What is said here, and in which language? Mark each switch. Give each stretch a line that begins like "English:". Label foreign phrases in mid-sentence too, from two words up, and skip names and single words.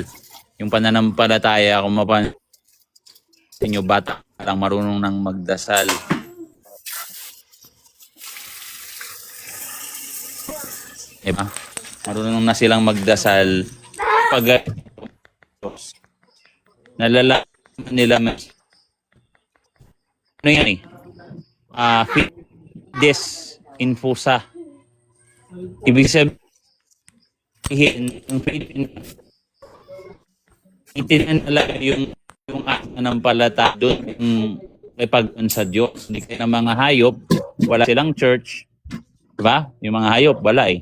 Filipino: Yung pananampalataya, kung mapansin nyo, bata lang marunong nang magdasal. Diba? Marunong na silang magdasal pag nalalaman nila ano yan eh?
Latin: Fides infusa.
Filipino: Ibig sabihin, itinanong talaga yung pananampalataya doon may pag-un sa Diyos. Hindi kayo ng mga hayop, wala silang church. Diba? Yung mga hayop, wala eh.